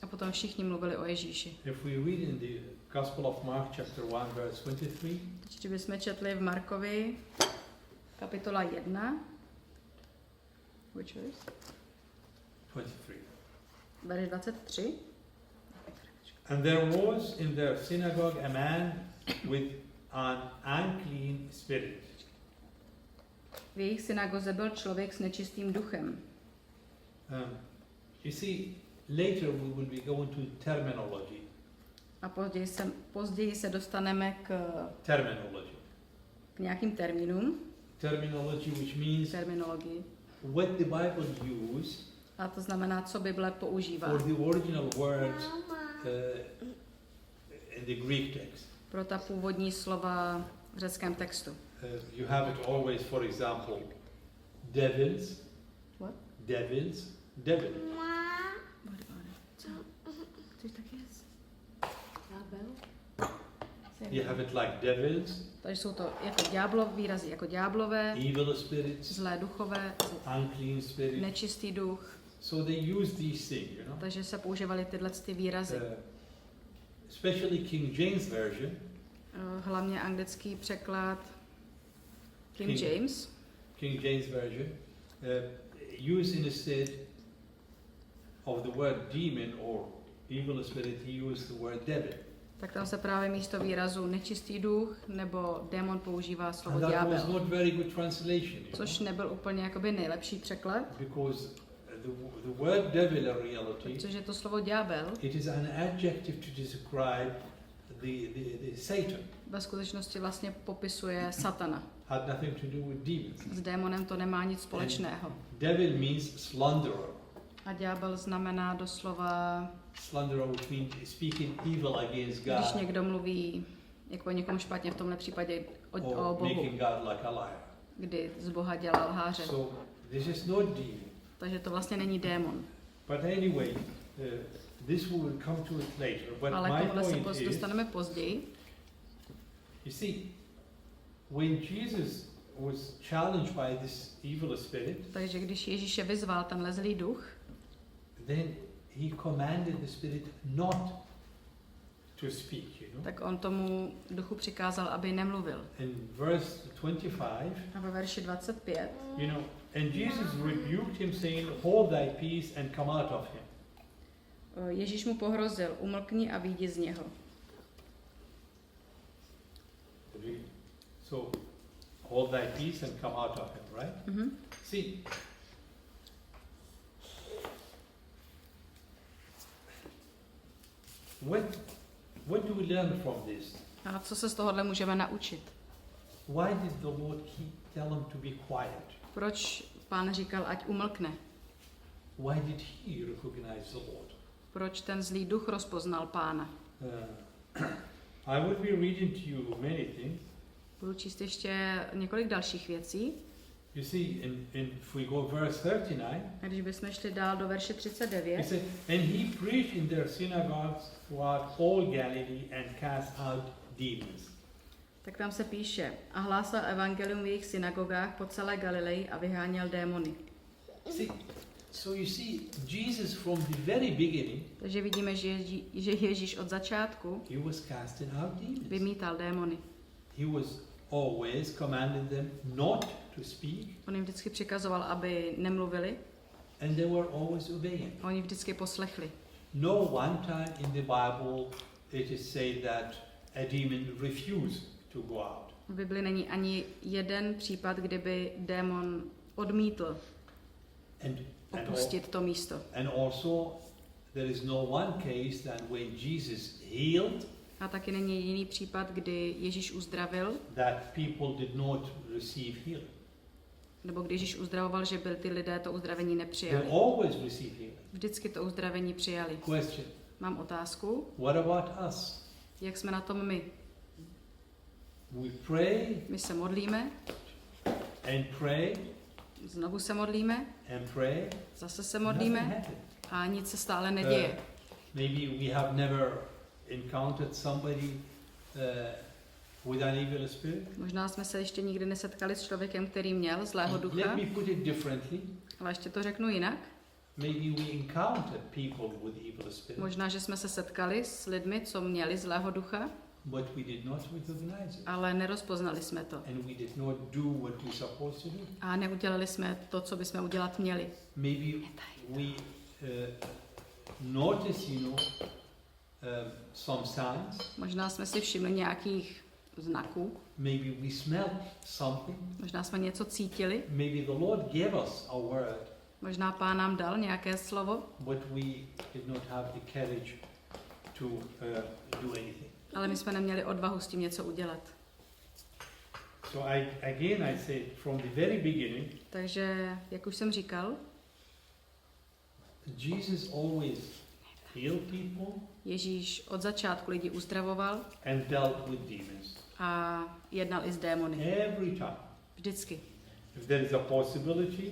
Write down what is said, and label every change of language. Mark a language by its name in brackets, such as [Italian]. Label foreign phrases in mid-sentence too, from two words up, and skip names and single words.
[Czech] A potom všichni mluvili o Ježíši. [English] If we read in the Gospel of Mark, chapter 1, verse 23, [Czech] Teď bychom četli v Markovi kapitola 1, [English] which is 23. [Czech] verš 23. [English] And there was in their synagogue a man with an unclean spirit. [Czech] V jejich synagoze byl člověk s nečistým duchem. [English] You see, later we will be going to terminology. [Czech] A později se dostaneme [English] Terminology. [Czech] k nějakým termínům, [English] Terminology, which means [Czech] terminologii. [English] what the Bible uses [Czech] A to znamená, co Bible používá [English] for the original words in the Greek text. [Czech] pro ta původní slova v řeckém textu. [English] You have it always, for example, devils. What? Devils. Devil. What about it? [Czech] Co? Což tak je? [English] You have it like devils, [Czech] Takže jsou to jako výrazy jako ďáblové, [English] evil spirits, [Czech] zlé duchové, [English] unclean spirits. [Czech] nečistý duch. [English] So they use these things, you know. [Czech] Takže se používaly tyhle ty výrazy. [English] Especially King James version. [Czech] Hlavně anglický překlad King James. [English] King James version use instead of the word demon or evil spirit, he used the word devil. [Czech] Tak tam se právě místo výrazu nečistý duch nebo démon používá slovo [English] And that was [Czech] ďábel. [English] not very good translation. [Czech] Což nebyl úplně jakoby nejlepší překlad, [English] Because the word devil in reality, [Czech] protože to slovo ďábel [English] it is an adjective to describe the Satan. [Czech] ve skutečnosti vlastně popisuje satana. [English] Had nothing to do with demons. [Czech] S démonem to nemá nic společného. [English] Devil means slanderer. [Czech] A ďábel znamená doslova, [English] Slanderer, which means speaking evil against [Czech] když [English] God [Czech] někdo mluví jako o někom špatně, v tomhle případě o [English] or [Czech] Bohu, [English] making God like a liar. [Czech] kdy z Boha dělá lháře. [English] So this is not demon. [Czech] Takže to vlastně není démon. [English] But anyway, this we will come to it later. But [Czech] Ale my k tomuhle se [English] point is, [Czech] dostaneme později. [English] you see, when Jesus was challenged by this evil spirit, [Czech] Takže když Ježíše vyzval tenhle zlý duch, [English] then he commanded the spirit not to speak, you know. [Czech] tak on tomu duchu přikázal, aby nemluvil. [English] In verse 25, [Czech] A ve verši 25, [English] you know, and Jesus rebuked him, saying, "Hold thy peace and come out of him." [Czech] Ježíš mu pohrozil, umlkni a vyjdi z něho. [English] So, hold thy peace and come out of him, right? Mhm. See, what do we learn from this? [Czech] A co se z tohohle můžeme naučit? [English] Why did the Lord tell him to be quiet? [Czech] Proč Pán říkal, ať umlkne? [English] Why did he recognize the Lord? [Czech] Proč ten zlý duch rozpoznal Pána? [English] I would be reading to you many things. [Czech] Budu číst ještě několik dalších věcí. [English] You see, if we go verse 39, [Czech] A když bychom šli dál do verše [English] he [Czech] 39, [English] said, "And he preached in their synagogues throughout all Galilee and cast out demons." [Czech] tak tam se píše, a hlásal evangelium v jejich synagogách po celé Galileji a vyháněl démony. [English] See, so you see, Jesus from the very beginning, [Czech] Takže vidíme, že Ježíš od začátku [English] he was casting out demons. [Czech] vymítal démony. [English] He was always commanding them not to speak, [Czech] On jim vždycky přikazoval, aby nemluvili, [English] and they were always obeying. [Czech] a oni vždycky poslechli. [English] No one time in the Bible it is said that a demon refused to go out. [Czech] V Bibli není ani jeden případ, kdyby démon odmítl [English] And [Czech] opustit to místo. [English] and also there is no one case that when Jesus healed, [Czech] A taky není jiný případ, kdy Ježíš uzdravil, [English] that people did not receive healing. [Czech] nebo když Ježíš uzdravoval, že byl ty lidé to uzdravení [English] They [Czech] nepřijali. [English] always receive healing. [Czech] Vždycky to uzdravení přijali. [English] Question, [Czech] Mám otázku, [English] what about us? [Czech] jak jsme na tom my? [English] We pray [Czech] My se modlíme, [English] and pray [Czech] znovu se modlíme, [English] and pray. [Czech] zase se [English] Nothing [Czech] modlíme [English] happened. [Czech] a nic se stále neděje. [English] Maybe we have never encountered somebody with an evil spirit. [Czech] Možná jsme se ještě nikdy nesetkali s člověkem, který měl zlého [English] Let [Czech] ducha, [English] me put it differently. [Czech] ale ještě to řeknu jinak. [English] Maybe we encountered people with evil spirit, [Czech] Možná, že jsme se setkali s lidmi, co měli zlého ducha, [English] but we did not recognize it. [Czech] ale nerozpoznali jsme to. [English] And we did not do what we supposed to do. [Czech] A neudělali jsme to, co bychom udělat měli. [English] Maybe we notice, some signs. [Czech] Možná jsme si všimli nějakých znaků, [English] Maybe we smelled something. [Czech] možná jsme něco cítili, [English] Maybe the Lord gave us a word, [Czech] možná Pán nám dal nějaké slovo, [English] but we did not have the courage to do anything. [Czech] ale my jsme neměli odvahu s tím něco udělat. [English] So I say from the very beginning, [Czech] Takže, jak už jsem říkal, [English] Jesus always healed people [Czech] Ježíš od začátku lidi uzdravoval [English] and dealt with demons. [Czech] a jednal i s démony. [English] Every time. [Czech] Vždycky. [English] If there is a possibility,